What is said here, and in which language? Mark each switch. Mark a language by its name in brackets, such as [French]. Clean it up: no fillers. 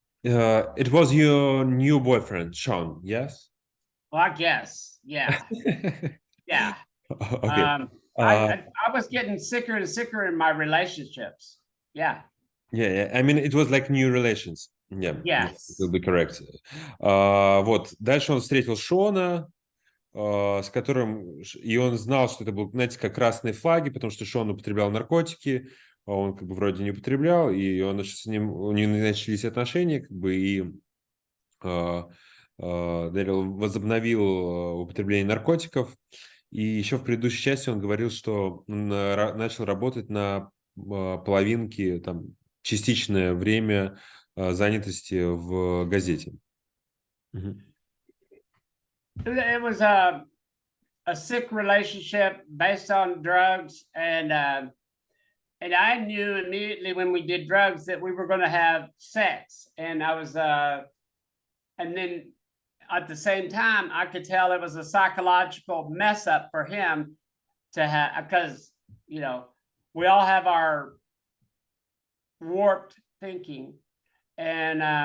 [English] It was your new boyfriend, Sean, yes? Well, I guess, yeah. Yeah. Okay. I was getting sicker and sicker in my relationships. Yeah. Yeah. I mean, it was like new relations. Yeah. Yes. It will be correct. [Russian] Вот. Дальше он встретил Шона, с которым... И он знал, что это был, знаете, как красные флаги, потому что Шон употреблял наркотики, а он как бы вроде не употреблял, и он с ним, у них начались отношения, как бы, и Дэрил возобновил употребление наркотиков. И еще в предыдущей части он говорил, что он начал работать на половинке, там, частичное время занятости в газете. [English] It was a sick relationship based on drugs, and I knew immediately when we did drugs that we were going to have sex, and I was and then at the same time I could tell it was a psychological mess up for him to have, because you know we all have our warped thinking, and